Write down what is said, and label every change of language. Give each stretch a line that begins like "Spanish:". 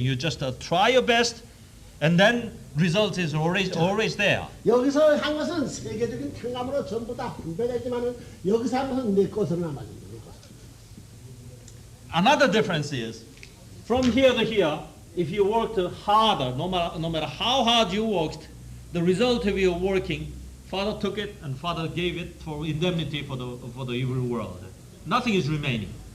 English: You just try your best, and then result is always there.
Korean: 여기서 한 것은 세계적인 탕감으로 전부 다 분배되지만은 여기서 한 것은 내 것으로 남아집니다.
English: Another difference is, from here to here, if you worked harder, no matter how hard you worked, the result of your working, Father took it and Father gave it for indemnity for the evil world. Nothing is remaining.